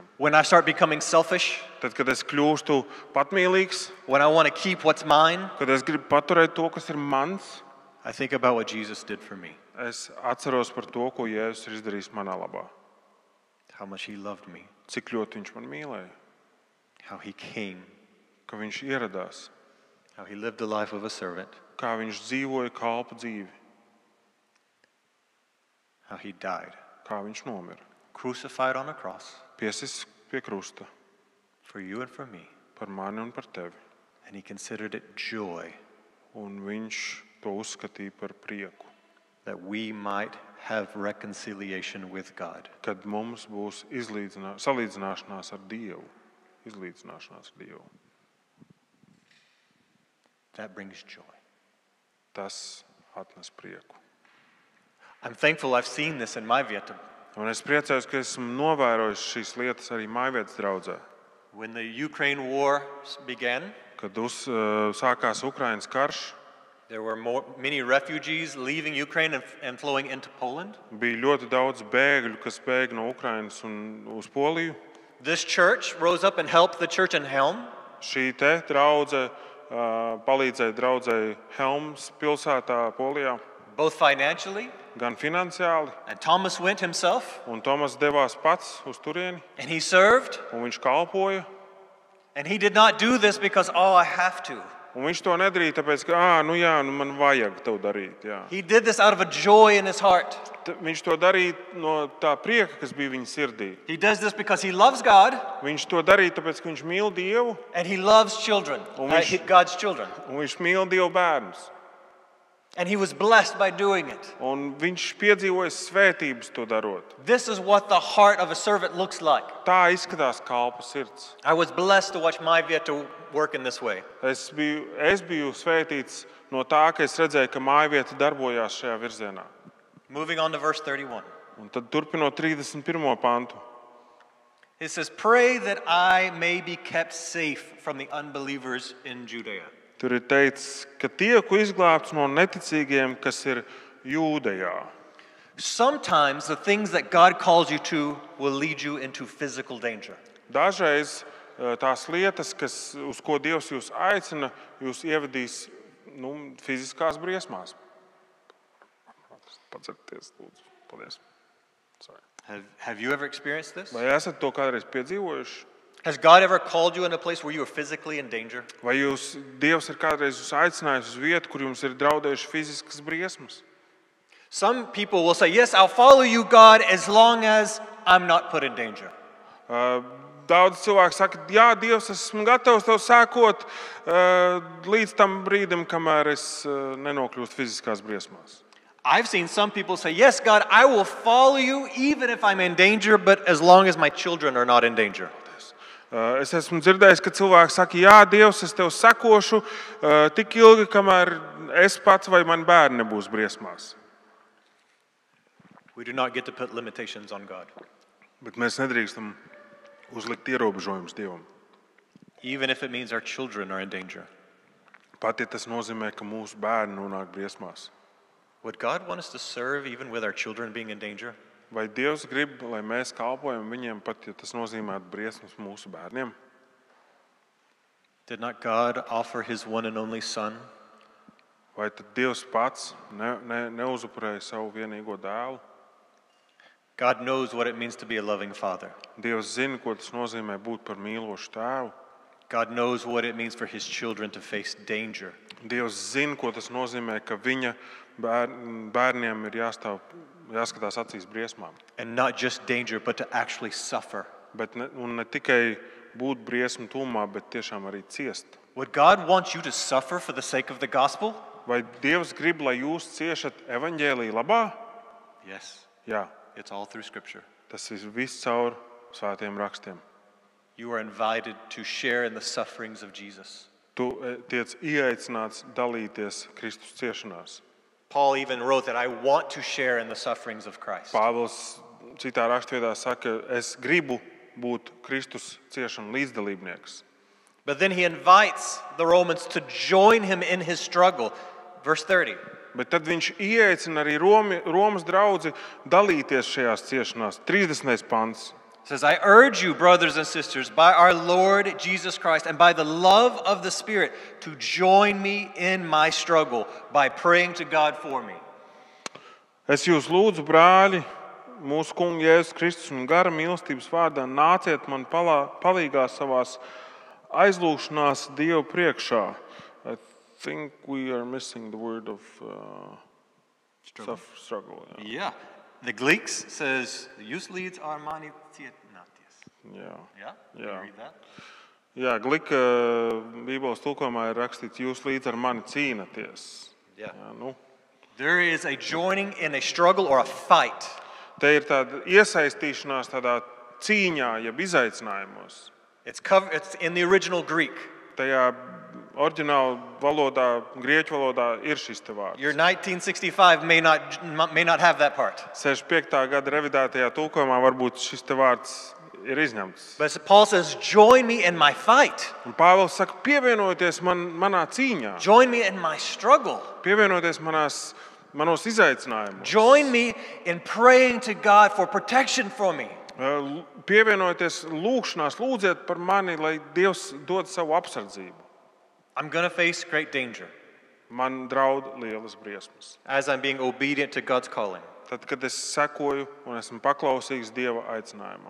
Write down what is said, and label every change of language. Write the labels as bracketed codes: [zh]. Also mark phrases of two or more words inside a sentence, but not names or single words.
[en] When I start becoming selfish, [lv] Tad, kad es kļūstu patmīlīgs, [en] when I want to keep what's mine, [lv] kad es gribu paturēt to, kas ir mans, [en] I think about what Jesus did for me, [lv] es atceros par to, ko Jēzus ir izdarījis manā labā. [en] how much he loved me, [lv] Cik ļoti viņš man mīlēja, [en] how he came, [lv] ka viņš ieradās, [en] how he lived the life of a servant, [lv] kā viņš dzīvoja kalpa dzīvi, [en] how he died, [lv] kā viņš nomira. [en] crucified on a cross [lv] Piesis pie krusta [en] for you and for me. [lv] par mani un par tevi. [en] And he considered it joy [lv] Un viņš to uzskatīja par prieku, [en] that we might have reconciliation with God. [lv] kad mums būs salīdzināšanās ar Dievu. Izlīdzināšanās ar Dievu. [en] That brings joy. [lv] Tas atnes prieku. [en] I'm thankful I've seen this in my vieta. [lv] Un es priecājos, ka esmu novērojis šīs lietas arī mājvietas draudzē. [en] When the Ukraine war began, [lv] Kad sākās Ukrainas karš, [en] there were many refugees leaving Ukraine and flowing into Poland. [lv] bija ļoti daudz bēgļu, kas bēga no Ukrainas un uz Poliju. [en] This church rose up and helped the church in Helm. [lv] Šī te draudze palīdzēja draudzei Helms pilsētā Polijā, [en] Both financially, [lv] gan finansiāli, [en] and Thomas went himself, [lv] un Tomas devās pats uz turieni, [en] and he served, [lv] un viņš kalpoja. [en] and he did not do this because, oh, I have to. [lv] Un viņš to nedarīja, tāpēc, ka man vajag to darīt. Jā. [en] He did this out of a joy in his heart. [lv] Viņš to darīja no tā prieka, kas bija viņa sirdī. [en] He does this because he loves God [lv] Viņš to darīja, tāpēc, ka viņš mīl Dievu, [en] and he loves children, God's children. [lv] un viņš mīl Dievu bērnus. [en] And he was blessed by doing it. [lv] Un viņš piedzīvoja svētības to darot. [en] This is what the heart of a servant looks like. [lv] Tā izskatās kalpa sirds. [en] I was blessed to watch my vieta work in this way. [lv] Es biju svētīts no tā, ka es redzēju, ka mājvieta darbojās šajā virzienā. [en] Moving on to verse 31. [lv] Un tad turpinot 31. pantu. [en] It says, "Pray that I may be kept safe from the unbelievers in Judea." [lv] Tur ir teikts, ka tieku izglābts no neticīgiem, kas ir Jūdejā. [en] Sometimes the things that God calls you to will lead you into physical danger. [lv] Dažreiz tās lietas, uz ko Dievs jūs aicina, jūs ievedīs fiziskās briesmās. Pacerties, lūdzu. Paldies. [en] Sorry. Have you ever experienced this? [lv] Vai esat to kādreiz piedzīvojuši? [en] Has God ever called you in a place where you are physically in danger? [lv] Vai Dievs ir kādreiz jūs aicinājis uz vietu, kur jums ir draudējuši fiziskas briesmas? [en] Some people will say, yes, I'll follow you, God, as long as I'm not put in danger. [lv] Daudz cilvēku saka, jā, Dievs, esmu gatavs tev sekot līdz tam brīdim, kamēr es nenokļūstu fiziskās briesmās. [en] I've seen some people say, yes, God, I will follow you even if I'm in danger, but as long as my children are not in danger. [lv] Es esmu dzirdējis, ka cilvēki saka, jā, Dievs, es tev sekošu tik ilgi, kamēr es pats vai mani bērni nebūs briesmās. [en] We do not get to put limitations on God. [lv] Bet mēs nedrīkstam uzlikt ierobežojumus Dievam. [en] Even if it means our children are in danger. [lv] Pat ja tas nozīmē, ka mūsu bērni nonāk briesmās. [en] Would God want us to serve even with our children being in danger? [lv] Vai Dievs grib, lai mēs kalpojam viņiem, pat ja tas nozīmē briesmas mūsu bērniem? [en] Did not God offer his one and only son? [lv] Vai tad Dievs pats neuzupurēja savu vienīgo dēlu? [en] God knows what it means to be a loving father. [lv] Dievs zina, ko tas nozīmē būt par mīlošu tēvu. [en] God knows what it means for his children to face danger. [lv] Dievs zina, ko tas nozīmē, ka viņa bērniem ir jāskatās acīs briesmām. [en] And not just danger, but to actually suffer. [lv] Bet ne tikai būt briesmu tūmā, bet tiešām arī ciest. [en] Would God want you to suffer for the sake of the gospel? [lv] Vai Dievs grib, lai jūs ciešat evaņģēlija labā? [en] Yes. [lv] Jā, [en] It's all through Scripture. [lv] tas ir viss caur svētiem rakstiem. [en] You are invited to share in the sufferings of Jesus. [lv] Tu tiec ieaicināts dalīties Kristus ciešanās. [en] Paul even wrote that I want to share in the sufferings of Christ. [lv] Pāvils citā rakstvietā saka, es gribu būt Kristus ciešanu līdzdalībnieks. [en] But then he invites the Romans to join him in his struggle. Verse 30. [lv] Bet tad viņš ieaicina arī Romas draudzi dalīties šajās ciešanās. 30. pants. [en] It says, I urge you, brothers and sisters, by our Lord Jesus Christ and by the love of the Spirit, to join me in my struggle by praying to God for me. [lv] Es jūs lūdzu, brāļi, mūsu kunga Jēzus Kristus un gara mīlestības vārdā, nāciet man palīgā savās aizlūgšanās Dievu priekšā. [en] I think we are missing the word of struggle. Yeah. The Greeks says, [lv] Jūs līdz ar mani cietināties. Jā. [en] Yeah? Can you read that? [lv] Jā, Glika Bībeles tulkojumā ir rakstīts, jūs līdz ar mani cīnaties. [en] Yeah. [lv] Jā, nu. [en] There is a joining in a struggle or a fight. [lv] Te ir tāda iesaistīšanās tādā cīņā, jeb izaicinājumos. [en] It's in the original Greek. [lv] Tajā oriģināla valodā, grieķu valodā ir šis te vārds. [en] Your 1965 may not have that part. [lv] 65. gada revidētajā tulkojumā varbūt šis te vārds ir izņemts. [en] But Paul says, join me in my fight. [lv] Un Pāvils saka, pievienojieties manā cīņā, [en] Join me in my struggle. [lv] pievienojieties manos izaicinājumos, [en] Join me in praying to God for protection for me. [lv] pievienojieties lūgšanās, lūdziet par mani, lai Dievs dod savu apsardzību. [en] I'm going to face great danger [lv] Man draud lielas briesmas. [en] as I'm being obedient to God's calling. [lv] Tad, kad es sekoju un esmu paklausīgs Dieva aicinājumam.